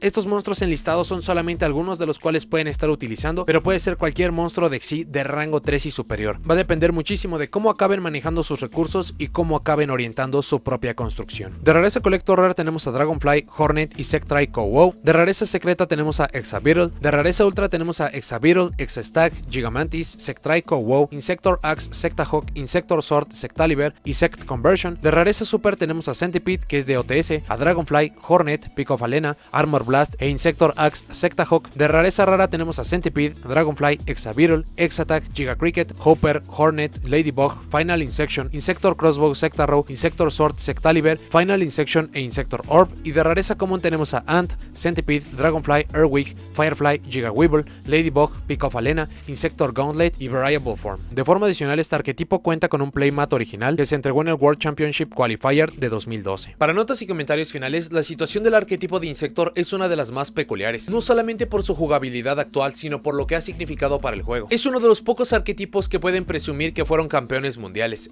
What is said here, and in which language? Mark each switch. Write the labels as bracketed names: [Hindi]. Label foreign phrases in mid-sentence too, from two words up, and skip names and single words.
[Spanish] Estos monstruos enlistados son solamente algunos de los cuales pueden estar utilizando, pero puede ser cualquier monstruo de Xyz de rango 3 y superior. Va a depender muchísimo de cómo acaben manejando sus recursos y cómo acaben orientando su propia construcción. De rareza Collector Rare tenemos a Dragonfly, Hornet y Sectrai Cow-Wow. De rareza secreta tenemos a Exabeetle. De rareza ultra tenemos a Exabeetle, Exastag, Gigamantis, Sectrai Cow-Wow, Insector Axe, Sectahawk, Insector Sword, Sectaliber y Sect Conversion. De rareza super tenemos a Centipede, que es de OTS, a Dragonfly, Hornet, Picofalena, Armor Blast e Insector Axe, Sectahawk. De rareza rara tenemos a Centipede, Dragonfly, Exabeetle, Exattack, Gigacricket, Hopper, Hornet, Ladybug, Final Insection, Insector Crossbow, Sectarrow, Insector Sword, Sectaliber, Final Insection e Insector Orb. Y de rareza común tenemos a Ant, Centipede, Dragonfly, Airwig, Firefly, Gigaweevil, Ladybug, Picofalena, Insector Gauntlet y Variable Form. De forma adicional, este arquetipo cuenta con un playmat original que se entregó en el World Championship Qualifier de 2012. Para notas y comentarios finales, la situación del arquetipo de Insector es una de las más peculiares, no solamente por su jugabilidad actual, sino por lo que ha significado para el juego. Es uno de los pocos arquetipos que pueden presumir que fueron campeones mundiales.